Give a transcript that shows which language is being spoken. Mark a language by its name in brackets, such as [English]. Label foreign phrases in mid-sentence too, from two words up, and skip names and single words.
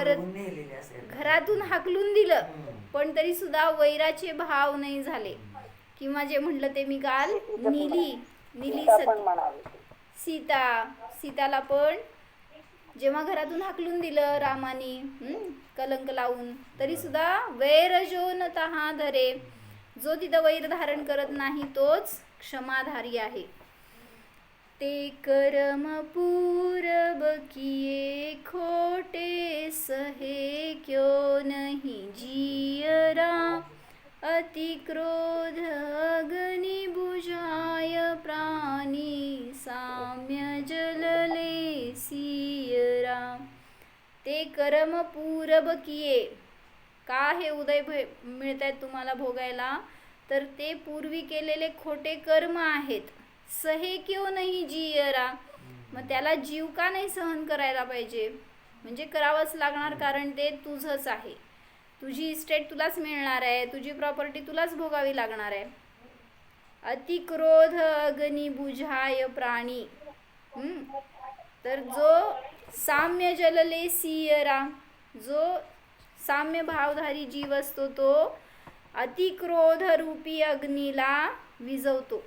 [Marathi] घरातून हाकलून दिलं पण तरी सुद्धा वैराचे भाव नाही झाले, किंवा जे म्हटलं ते मी काल नीली सीताला पण जेव्हा घरातून हाकलून दिलं रामानी कलंक लावून, तरी सुद्धा [Hindi] वैर जो न तहा धरे, [Marathi] जो तिथं वैर धारण करत नाही तोच क्षमाधारी आहे. [Hindi] ते कर्म पूरब किए खोटे, सहे क्यों नहीं जियरा, अति क्रोध अग्नि बुझाय प्राणी, साम्य जलले सियरा. ते कर्म पूरब किए, [Marathi] का हे उदय मिळत आहेत तुम्हाला भोगायला, तर ते पूर्वी केलेले खोटे कर्म आहेत. [Hindi] सहे क्यों नहीं जियरा, [Marathi] मग त्याला जीव का नाही सहन करायला पाहिजे, म्हणजे करावंच लागणार, कारण ते तुझंच आहे. तुझी इस्टेट तुलाच मिळणार आहे, तुझी प्रॉपर्टी तुलाच भोगावी लागणार आहे. [Hindi] अति क्रोध अग्नि बुझाय प्राणी, [Marathi] तर [Hindi] जो साम्य जलले सियरा, [Marathi] जो साम्य भावधारी जीव असतो तो अति क्रोध रूपी अग्नीला विझवतो.